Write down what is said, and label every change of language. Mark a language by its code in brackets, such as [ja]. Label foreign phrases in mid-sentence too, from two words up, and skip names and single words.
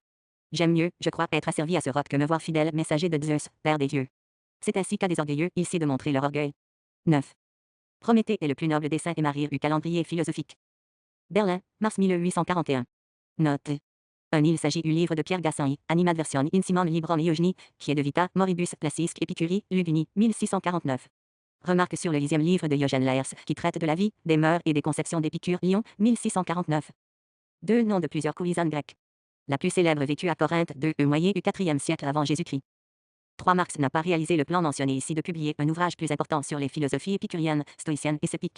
[fr] J'aime mieux, je crois, être asservi à ce roc que me voir fidèle messager de Zeus, père des dieux. C'est ainsi qu'à des orgueilleux, il sait de montrer leur orgueil. 9. Prométhée est le plus noble des saints et Marie du calendrier philosophique. Berlin, mars 1841. Note. Il s'agit du livre de Pierre Gassendi, Animadversion Insimam Librum Eugenie, qui est de Vita, Moribus, Placisque, Epicurie, Luguni, 1649. Remarque sur le 10e livre de Diogène Laërce, qui traite de la vie, des mœurs et des conceptions d'Épicure, Lyon, 1649. 2 noms de plusieurs courtisanes grecques. La plus célèbre vécut à Corinthe, moyen du 4e siècle avant Jésus-Christ. 3 Marx n'a pas réalisé le plan mentionné ici de publier un ouvrage plus important sur les philosophies épicuriennes, stoïciennes et sceptiques.